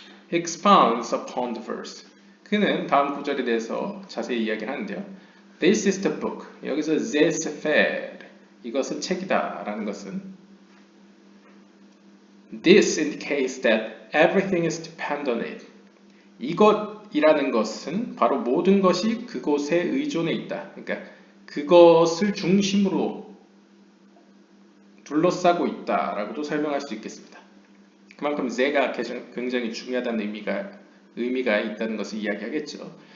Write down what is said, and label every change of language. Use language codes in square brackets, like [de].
[en] He expounds upon the verse. [ko] 그는 다음 구절에 대해서 자세히 이야기를 하는데요. [en] This is the book. [ko] 여기서 제세페르, 이것은 책이다 라는 것은 [en] This indicates that everything is dependent on it. [ko] 이것이라는 것은 바로 모든 것이 그곳에 의존해 있다. 그러니까 그것을 중심으로 둘러싸고 있다라고도 설명할 수 있겠습니다. 그만큼 제가 굉장히 중요하다는 의미가 있다는 것을 이야기하겠죠.